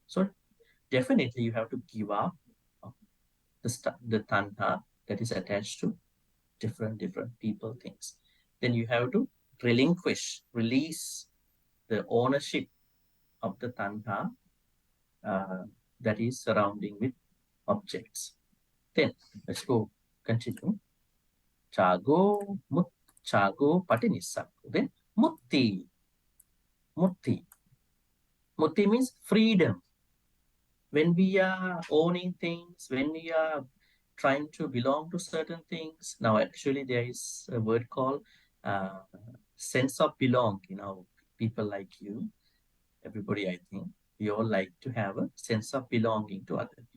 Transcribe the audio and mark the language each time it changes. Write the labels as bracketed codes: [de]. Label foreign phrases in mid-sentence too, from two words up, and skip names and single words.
[en] So definitely you have to give up the tanha that is attached to different people, things. Then you have to release the ownership of the tanha that is surrounding with objects. Then let's go continue. [pi] Chago, chago, patinissaggo. [en] Then mutti. Mutti. Mutti means freedom. When we are owning things, when we are trying to belong to certain things, now actually there is a word called sense of belong. People like you, everybody, I think, we all like to have a sense of belonging to other people.